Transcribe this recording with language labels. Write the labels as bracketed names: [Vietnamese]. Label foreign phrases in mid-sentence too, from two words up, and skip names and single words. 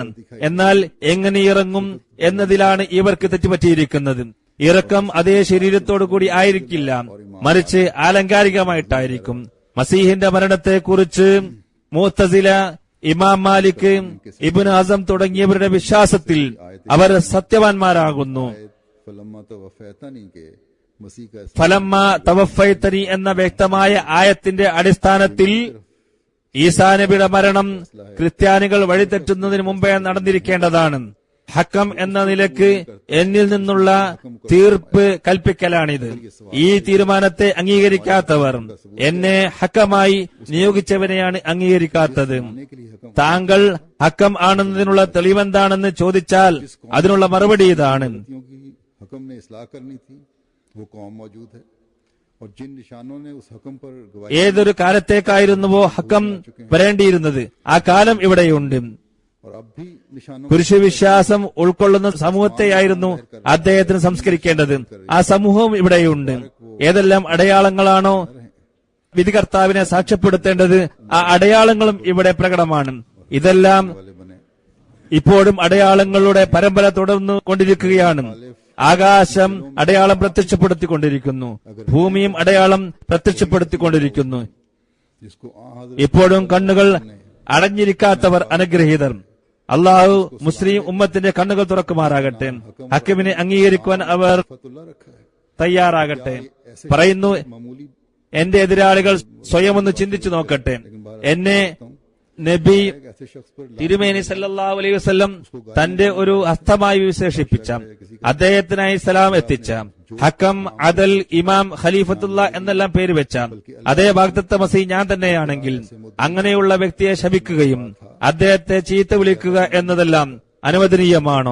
[Malayalam] എന്നാൽ എങ്ങനെ ഇറങ്ങും എന്നതിലാണ് ഇവർക്ക് തെറ്റുപറ്റിയിരിക്കുന്നത്. ഇറക്കം അതേ ശരീരത്തോടു കൂടി ആയിരിക്കില്ല, മറിച്ച് ആലങ്കാരികമായിട്ടായിരിക്കും. മസീഹിന്റെ മരണത്തെക്കുറിച്ച് മുഅ്തസില, ഇമാം മാലിക്, ഇബ്നു ഹസം തുടങ്ങിയവരുടെ വിശ്വാസത്തിൽ അവർ സത്യവാൻമാരാകുന്നു. [Arabic] فلما توفيتني [Urdu] کے مسیح کا [Arabic] فلما توفيتني [Malayalam] എന്ന വ്യക്തമായ ആയത്തിന്റെ അടിസ്ഥാനത്തിൽ ഈസാ നബിയുടെ മരണം ക്രിസ്ത്യാനികൾ വഴിതെറ്റുന്നതിന് മുമ്പേ നടന്നിരിക്കേണ്ടതാണ്. ഹക്കം എന്ന നിലക്ക് എന്നിൽ നിന്നുള്ള തീർപ്പ് കൽപ്പിക്കലാണിത്. ഈ തീരുമാനത്തെ അംഗീകരിക്കാത്തവർ എന്നെ ഹക്കമായി നിയോഗിച്ചവനെയാണ് അംഗീകരിക്കാത്തത്. താങ്കൾ ഹക്കം ആണെന്നതിനുള്ള തെളിവെന്താണെന്ന് ചോദിച്ചാൽ അതിനുള്ള മറുപടി ഇതാണ്. [Urdu] حکم نے اصلاح کرنی تھی، وہ قوم موجود ہے اور جن نشانوں نے اس حکم پر گواہی [Malayalam] ഏതൊരു കാലത്തേക്കായിരുന്നുവോ ഹക്കം വരേണ്ടിയിരുന്നത് ആ കാലം ഇവിടെയുണ്ട്. [Urdu] اور اب بھی نشانوں [Malayalam] പുരുഷവിശ്വാസം ഉൾക്കൊള്ളുന്ന സമൂഹത്തെയായിരുന്നു അദ്ദേഹത്തിന് സംസ്കരിക്കേണ്ടത്. ആ സമൂഹവും ഇവിടെയുണ്ട്. ഏതെല്ലാം അടയാളങ്ങളാണോ വിധികർത്താവിനെ സാക്ഷ്യപ്പെടുത്തേണ്ടത് ആ അടയാളങ്ങളും ഇവിടെ പ്രകടമാണ്. ഇതെല്ലാം [Urdu] والے بنے [Malayalam] ഇപ്പോഴും അടയാളങ്ങളുടെ പരമ്പര തുടർന്നു കൊണ്ടിരിക്കുകയാണ്. ആകാശം അടയാളം പ്രത്യക്ഷപ്പെടുത്തിക്കൊണ്ടിരിക്കുന്നു, ഭൂമിയും അടയാളം പ്രത്യക്ഷപ്പെടുത്തിക്കൊണ്ടിരിക്കുന്നു. [Urdu] جس کو حضرت [Malayalam] ഇപ്പോഴും കണ്ണുകൾ അടഞ്ഞിരിക്കാത്തവർ അനുഗ്രഹീതർ. അള്ളാഹു മുസ്ലിം ഉമ്മത്തിന്റെ കണ്ണുകൾ തുറക്കുമാറാകട്ടെ. ഹക്കിമിനെ അംഗീകരിക്കുവാൻ അവർ [Urdu] فتح اللہ رکھا ہے. [Malayalam] തയ്യാറാകട്ടെ. പറയുന്നു, [Urdu] मामूली [Malayalam] എന്റെ എതിരാളികൾ സ്വയം ഒന്ന് ചിന്തിച്ചു നോക്കട്ടെ. എന്നെ നബി [Urdu] ایک ایسے شخص پر [Malayalam] തിരുമേനി [Arabic] صلى الله عليه وسلم [Malayalam] തന്റെ ഒരു ഹസ്തമായി വിശേഷിപ്പിച്ച, അദ്ദേഹത്തിനായി സലാം എത്തിച്ച, ഹക്കം, അദൽ, ഇമാം, ഖലീഫത്തുള്ള എന്നെല്ലാം പേര് വെച്ച അതേ ബാഗ്ദത്ത മസീഹ് ഞാൻ തന്നെയാണെങ്കിൽ അങ്ങനെയുള്ള വ്യക്തിയെ ശപിക്കുകയും അദ്ദേഹത്തെ ചീത്ത വിളിക്കുക എന്നതെല്ലാം അനുവദനീയമാണോ?